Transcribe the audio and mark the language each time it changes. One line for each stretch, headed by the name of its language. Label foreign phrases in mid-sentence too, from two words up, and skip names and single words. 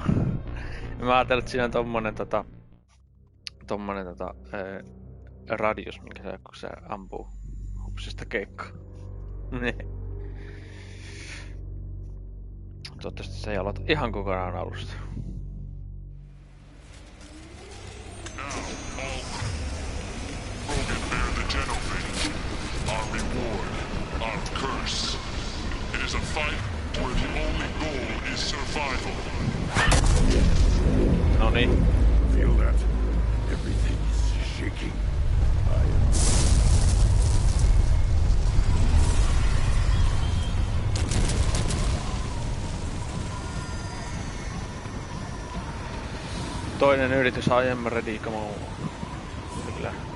Finnish: Mä ajattelin, että siinä on tommonen radius, minkä se, kun se ampuu hupsista keikkaa. Toivottavasti se ei aloita ihan kokonaan alusta.
English: Krogan bear the genophage. Our reward, our curse. It is a fight where the only goal is survival.
Finnish: Noniin.
English: Feel that? Everything is shaking.
Finnish: Toinen yritys,
English: I am ready, come on.
Finnish: Kyllä.